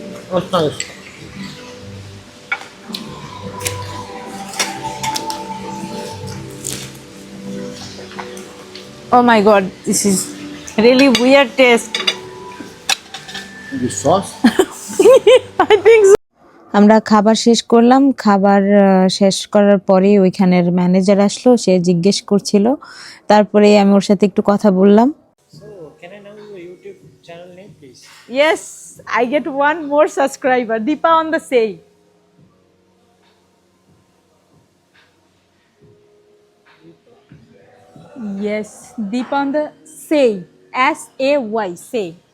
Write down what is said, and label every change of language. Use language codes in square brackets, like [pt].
[en] That's nice. Oh my god, this is really weird taste. The sauce? I think so. [bn] আমরা খাবার শেষ করলাম, খাবার শেষ করার পরে ওইখানের ম্যানেজার আসলো, সে জিজ্ঞেস করছিল, তারপরে আমি ওর সাথে একটু কথা বললাম। [en] So, can I know your YouTube channel name, please? Yes, I get one more subscriber, Deepa on the Say. Yes, Deepa on the Say, S-A-Y, Say.